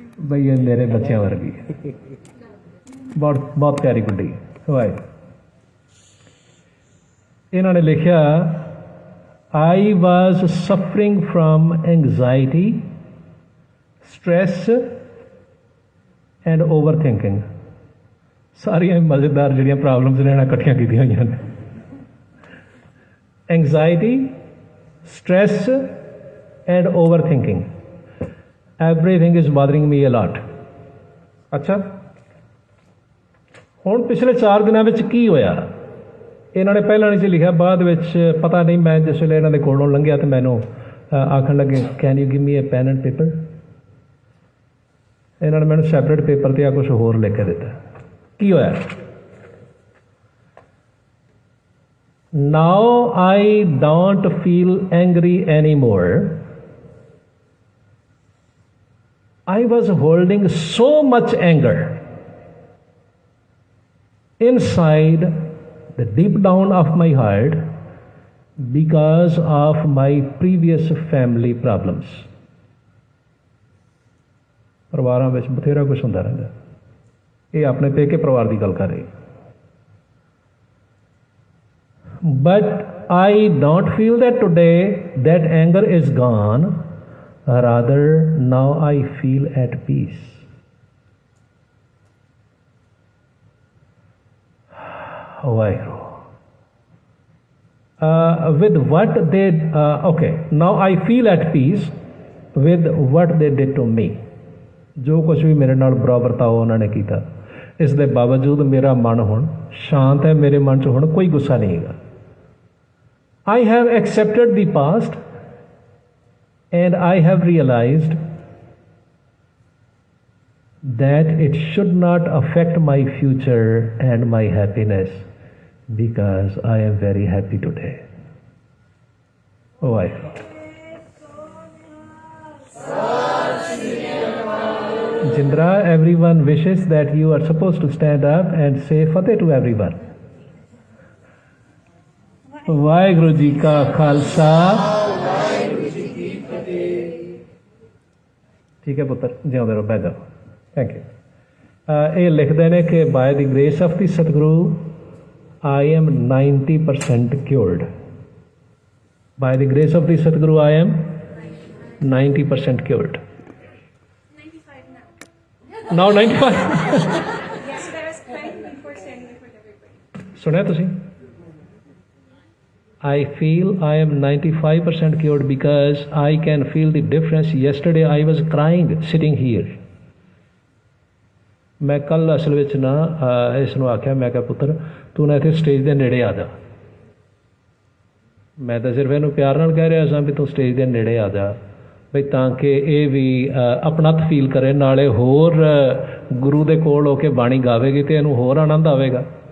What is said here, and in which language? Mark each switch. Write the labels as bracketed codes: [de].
[pa] ਬਈ ਇਹ ਮੇਰੇ ਬੱਚਿਆਂ ਵਰਗੀ ਹੈ, ਬਹੁਤ ਬਹੁਤ ਪਿਆਰੀ ਗੁੱਡੀ ਵਾਹ। ਇਹਨਾਂ ਨੇ ਲਿਖਿਆ [en] I was suffering from anxiety, stress and overthinking। [pa] ਸਾਰੀਆਂ ਮਜ਼ੇਦਾਰ ਜਿਹੜੀਆਂ ਪ੍ਰੋਬਲਮਸ ਨੇ ਇਹਨਾਂ ਇਕੱਠੀਆਂ ਕੀਤੀਆਂ ਹੋਈਆਂ ਨੇ। [en] Anxiety, stress and overthinking, everything is bothering me a lot। [pa] ਅੱਛਾ, ਹੁਣ ਪਿਛਲੇ 4 ਦਿਨਾਂ ਵਿੱਚ ਕੀ ਹੋਇਆ? ਇਹਨਾਂ ਨੇ ਪਹਿਲਾਂ ਨਹੀਂ ਸੀ ਲਿਖਿਆ, ਬਾਅਦ ਵਿੱਚ ਪਤਾ ਨਹੀਂ, ਮੈਂ ਜਿਸ ਵੇਲੇ ਇਹਨਾਂ ਦੇ ਕੋਲੋਂ ਲੰਘਿਆ ਤਾਂ ਮੈਨੂੰ ਆਖਣ ਲੱਗੇ [en] Can you give me a pen and paper. [pa] ਇਹਨਾਂ ਨੇ ਮੈਨੂੰ ਸੈਪਰੇਟ ਪੇਪਰ 'ਤੇ ਆ ਕੁਛ ਹੋਰ ਲਿਖ ਕੇ ਦਿੱਤਾ। ਕੀ ਹੋਇਆ? [en] Now I don't feel angry anymore. I was holding so much anger inside the deep down of my heart because of my previous family problems। [pa] ਪਰਿਵਾਰਾਂ ਵਿੱਚ ਬਥੇਰਾ ਕੁਛ ਹੁੰਦਾ ਰਹਿੰਦਾ। ਇਹ ਆਪਣੇ ਪੇਕੇ ਪਰਿਵਾਰ ਦੀ ਗੱਲ ਕਰ ਰਹੀ। [en] But I don't feel that today that anger is gone. Rather, now I feel at peace। [pa] Vaiheguru। [en] With what they, okay, now I feel at peace with what they did to me। [pa] ਜੋ ਕੁਛ ਵੀ ਮੇਰੇ ਨਾਲ ਬੁਰਾ ਵਰਤਾਓ ਉਹਨਾਂ ਨੇ ਕੀਤਾ, ਇਸ ਦੇ ਬਾਵਜੂਦ ਮੇਰਾ ਮਨ ਹੁਣ ਸ਼ਾਂਤ ਹੈ, ਮੇਰੇ ਮਨ 'ਚ ਹੁਣ ਕੋਈ ਗੁੱਸਾ ਨਹੀਂ ਹੈਗਾ। [en] I have accepted the past and I have realized that it should not affect my future and my happiness because I am very happy today। Oh, I Jindra, everyone wishes that you are supposed to stand up and say Fateh to everyone। [pa] Waheguru ji ਕਾ ਖਾਲਸਾ, ਵਾਹਿਗੁਰੂ ਜੀ ਕੀ ਫਤਿਹ। ਠੀਕ ਹੈ ਪੁੱਤਰ, ਜਿਉਂਦੇ ਰਹੋ, ਬਹਿ ਜਾਓ। Thank you. ਇਹ ਲਿਖਦੇ ਨੇ ਕਿ [en] By the grace of the Satguru I am 90% cured। By the grace of the Satguru I am 90% cured। 95 now 95 Yes, that was crying before sending for everybody। [pa] ਸੁਣਿਆ ਤੁਸੀਂ? [en] I feel I am 95% cured because I can feel the difference। Yesterday I was crying sitting here। [pa] ਮੈਂ ਕੱਲ ਅਸਲ ਵਿੱਚ ਨਾ ਇਸ ਨੂੰ ਆਖਿਆ, ਮੈਂ ਕਿਹਾ ਪੁੱਤਰ ਤੂੰ ਨਾ ਇੱਥੇ ਸਟੇਜ ਦੇ ਨੇੜੇ ਆ ਜਾ। ਮੈਂ ਤਾਂ ਸਿਰਫ ਇਹਨੂੰ ਪਿਆਰ ਨਾਲ ਕਹਿ ਰਿਹਾ ਸਾਂ ਵੀ ਤੂੰ ਸਟੇਜ ਦੇ ਨੇੜੇ ਆ ਜਾ, ਬਈ ਤਾਂ ਕਿ ਇਹ ਵੀ ਆਪਣਤ ਫੀਲ ਕਰੇ, ਨਾਲੇ ਹੋਰ ਗੁਰੂ ਦੇ ਕੋਲ ਹੋ ਕੇ ਬਾਣੀ ਗਾਵੇਗੀ ਅਤੇ ਇਹਨੂੰ ਹੋਰ ਆਨੰਦ ਆਵੇਗਾ।